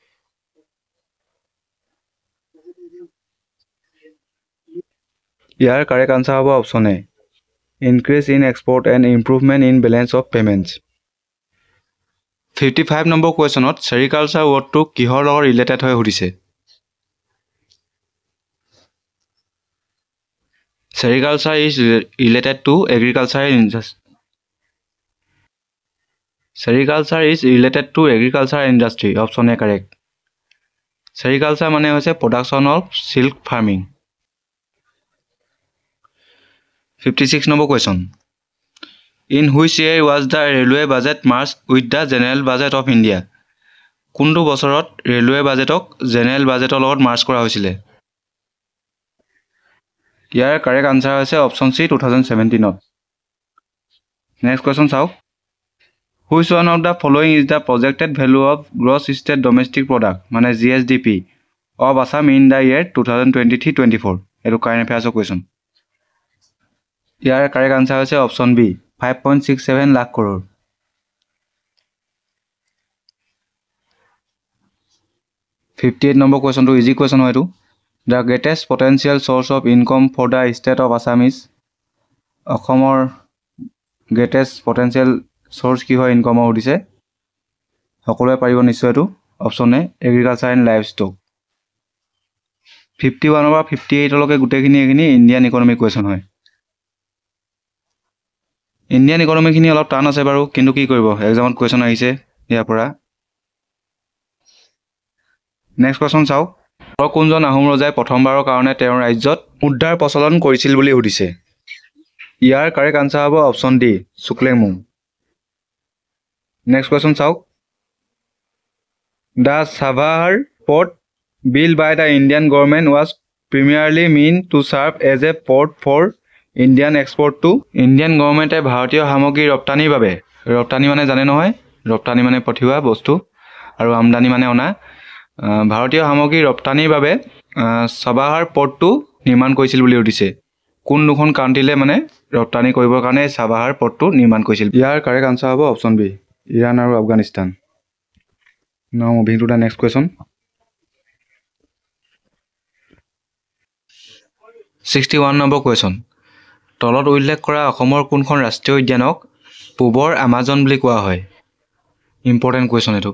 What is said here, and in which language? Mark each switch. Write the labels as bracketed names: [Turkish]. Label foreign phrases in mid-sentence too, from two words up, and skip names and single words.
[Assamese] ইয়াৰ [English] correct answer [Assamese] হ'ব [English] option A increase in export and improvement in balance of payments. [Assamese] 55 নম্বৰ কুৱেশ্যনত চেৰিকালচাৰ ৱৰ্ডটো কিহৰ লগত ৰিলেটেড হয় সুধিছে। [English] Sericulture is related to agricultural industry. Sericulture is related to agricultural industry. Option A correct. Sericulture [Assamese] মানে হৈছে [English] production of silk farming. 56 number question. In which year was the railway budget merged with the general budget of India? [Assamese] কোনটো বছৰত ৰেলৱে বাজেটক জেনেৰেল বাজেটৰ লগত মাৰ্জ কৰা হৈছিল? ইয়াৰ [English] correct answer [Assamese] হৈছে [English] option C [Assamese] 2017 ত। [English] next question [Assamese] চাওক। [English] Which one of the following is the projected value of gross state domestic product মানে GSDP of Assam in the year 2023-24? [Assamese] এটো [English] current affairs question. [Assamese] ইয়াৰ [English] correct answer [Assamese] হৈছে [English] option B [Assamese] 5.67 লাখ কৰোৰ। 58 নম্বৰ কোৱেশ্চনটো [English] easy question [Assamese] হয় এটো। [English] The greatest potential source of income for the state of Assam is অসমৰ greatest potential source [Assamese] কি হয় ইনকামৰ উদিছে? সকলোৱে পাৰিব নিশ্চয় এটো। [English] option A agriculture and livestock. [Assamese] 51 পৰা 58 লৈকে গুটেখিনি এখিনি [English] Indian economy question [Assamese] হয়। [English] Indian economy [Assamese] খিনি অলপ টান আছে বাৰু, কিন্তু কি কৰিব এক্সামত কোৱেশ্চন আহিছে ইয়াৰ পৰা। [English] next question [Assamese] চাওক। কোনজন আহোম ৰজাই প্ৰথমবাৰৰ কাৰণে তেওঁৰ ৰাজ্যত মুদ্ৰাৰ প্ৰচলন কৰিছিল বুলি সুধিছে? ইয়াৰ [English] correct answer [Assamese] হ'ব [English] option D [Assamese] চুকলেমুং। [English] next question চাওক। The Savar port built by the Indian government was primarily meant to serve as a port for Indian export to Indian government [Assamese] ভাৰতীয় সামগ্ৰী ৰপ্তানিৰ বাবে। ৰপ্তানি মানে জানে নহয়, ৰপ্তানি মানে পঠিওৱা বস্তু আৰু আমদানি মানে অনা। ভাৰতীয় সামগ্ৰী ৰপ্তানিৰ বাবে সাভাৰ পৰ্টটো নিৰ্মাণ কৰিছিল বুলি সুধিছে। কোন দুখন কাণ্ট্ৰিলে মানে ৰপ্তানি কৰিবৰ কাৰণে সাভাৰ পৰ্টটো নিৰ্মাণ কৰিছিল? ইয়াৰ [English] correct answer [Assamese] হ'ব [English] option B [Assamese] ইৰাণ আৰু আফগানিস্তান। [English] Now moving to the next question. 61 নম্বৰ question. [Assamese] তলত উল্লেখ কৰা অসমৰ কোনখন ৰাষ্ট্ৰীয় উদ্যানক পূবৰ আমাজন বুলি কোৱা হয়? [English] important question [Assamese] এটো।